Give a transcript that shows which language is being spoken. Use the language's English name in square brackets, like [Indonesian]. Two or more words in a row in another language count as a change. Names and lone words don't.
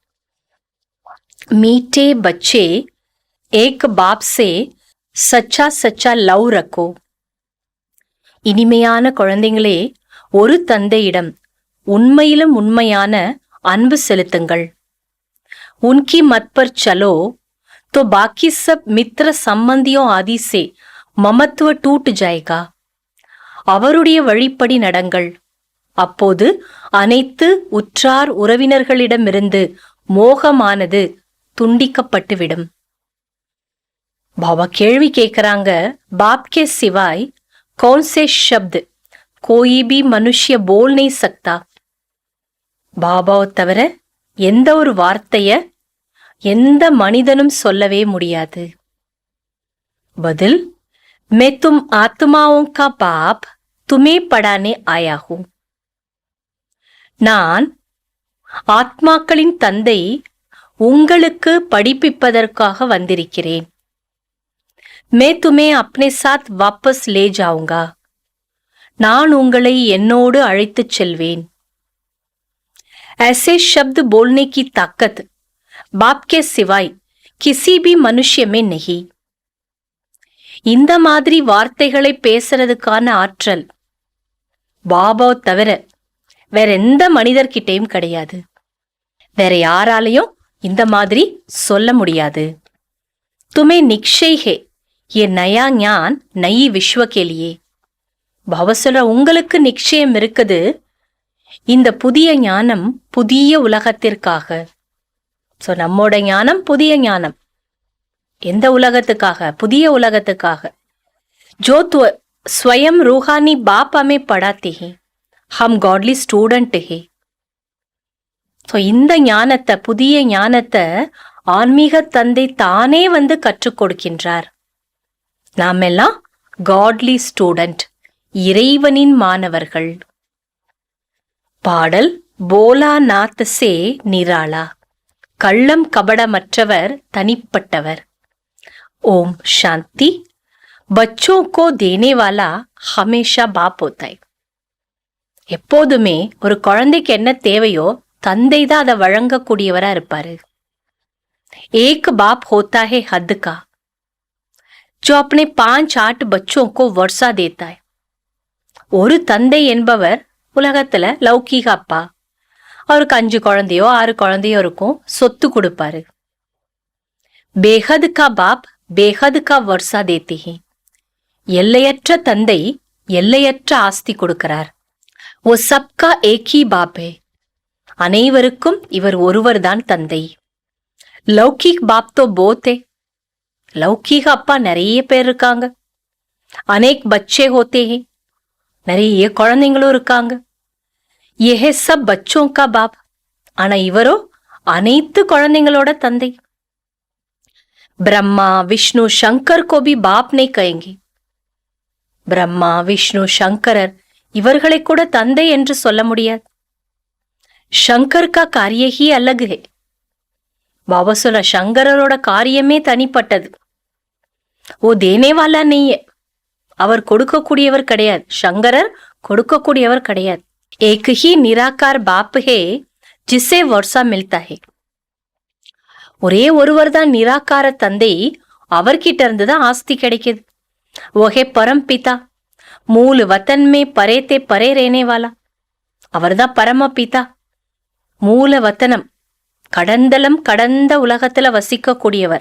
[Hindi] मीठे बच्चे एक बाप से सच्चा सच्चा लव रखो. [Tamil] இனிமையான குழந்தைங்களே, ஒரு தந்தையிடம் உண்மையிலும் உண்மையான அன்பு செலுத்துங்கள். [Hindi] उनकी मत पर चलो तो बाकी सब मित्र संबंधियों आदि से ममत्व टूट जाएगा. [Tamil] அவருடைய வழிப்படி நடங்கள், அப்போது அனைத்து உற்றார் உறவினர்களிடமிருந்து மோகமானது துண்டிக்கப்பட்டுவிடும். பாபா கேள்வி கேட்கிறாங்க, [Hindi] बाप के सिवाय कौन से शब्द कोई भी मनुष्य बोल नहीं सकता. [Tamil] பாபாவை தவிர எந்த ஒரு வார்த்தைய எந்த மனிதனும் சொல்லவே முடியாது. பதில், [Hindi] मैं तुम आत्माओं का बाप तुम्हें पढ़ाने आया हूं. [Tamil] நான் ஆத்மாக்களின் தந்தை, உங்களுக்கு படிப்பிப்பதற்காக வந்திருக்கிறேன். [Hindi] मैं तुम्हें अपने साथ वापस ले जाऊंगा. [Tamil] நான் உங்களை என்னோடு அழைத்துச் செல்வேன். [Hindi] ऐसे शब्द बोलने की ताकत बाप के सिवाय किसी भी मनुष्य में नहीं. [Tamil] இந்த மாதிரி வார்த்தைகளை பேசுறதுக்கான ஆற்றல் பாபா தவிர வேற எந்த மனிதர்கிட்டையும் கிடையாது. வேற யாராலையும் இந்த மாதிரி சொல்ல முடியாது. [Hindi] तुम्हें निश्चय है ये नया ज्ञान नई विश्व के लिए. [Tamil] பாபா சொல்ற, உங்களுக்கு நிச்சயம் இருக்குது, இந்த புதிய ஞானம் புதிய உலகத்திற்காக. ஸோ நம்மோட ஞானம் புதிய ஞானம். எந்த உலகத்துக்காக? புதிய உலகத்துக்காக. [Hindi] जो स्वयं रूहानी बाप हमें पढ़ाते हैं, हम [English] godly student [Hindi] है. [Tamil] ஸோ இந்த ஞானத்தை, புதிய ஞானத்தை ஆன்மீக தந்தை தானே வந்து கற்றுக் கொடுக்கின்றார். நாம் எல்லாம் [English] godly student, [Tamil] இறைவனின் மாணவர்கள். பாடல், போலா நாத் சே நிராளா. கள்ளம் கபடமற்றவர், தனிப்பட்டவர். ஓம் சாந்தி. [Hindi] बच्चों को देने वाला हमेशा बाप होता है. [Tamil] எப்போதுமே ஒரு குழந்தைக்கு என்ன தேவையோ தந்தை தான் அதை வழங்கக்கூடியவரா இருப்பாரு. [Hindi] एक बाप होता है हद का जो अपने 5-8 बच्चों को वर्षा देता है. [Tamil] ஒரு தந்தை என்பவர் உலகத்துல லௌகீக அப்பா, அவருக்கு 5 குழந்தையோ 6 குழந்தையோ இருக்கும், சொத்து கொடுப்பாரு. [Hindi] बेहद का बाप बेहद का वर्षा देते हैं. [Tamil] எல்லையற்ற தந்தை எல்லையற்ற ஆஸ்தி கொடுக்கிறார். [Hindi] वो सबका एक ही बाप है, [Tamil] அனைவருக்கும் இவர் ஒருவர்தான் தந்தை. [Hindi] लौकिक बाप तो बहुत है, [Tamil] லௌகீக அப்பா நிறைய பேர் இருக்காங்க. [Hindi] अनेक बच्चे होते है, [Tamil] நிறைய குழந்தைங்களும் இருக்காங்க. [Hindi] यह सब बच्चों का बाप, [Tamil] ஆனா இவரோ அனைத்து குழந்தைங்களோட தந்தை. [Hindi] ब्रह्मा विष्णु शंकर को भी बाप नहीं कहेंगे, [Tamil] பிரம்மா விஷ்ணு சங்கரர் இவர்களை கூட தந்தை என்று சொல்ல முடியாது. [Hindi] शंकर का कार्य ही अलग है, [Tamil] பாபா சொல்ல சங்கரரோட காரியமே தனிப்பட்டது. [Hindi] वो देनेवाला नहीं, [Tamil] அவர் கொடுக்கக்கூடியவர் கிடையாது. சங்கரர் கொடுக்கக்கூடியவர் கிடையாது. [Hindi] एक ही निराकार बाप है जिसे वर्षा मिलता है, [Tamil] ஒரே ஒருவர் தான் நிராகார தந்தை, அவர்கிட்ட இருந்து தான் ஆஸ்தி கிடைக்குது. [Hindi] वो है परम पिता, मूल वतन में परे से परे रहने वाला, [Tamil] அவர்தான் பரம பிதா. மூல வத்தனம் கடந்தலம் கடந்த உலகத்துல வசிக்க கூடியவர்.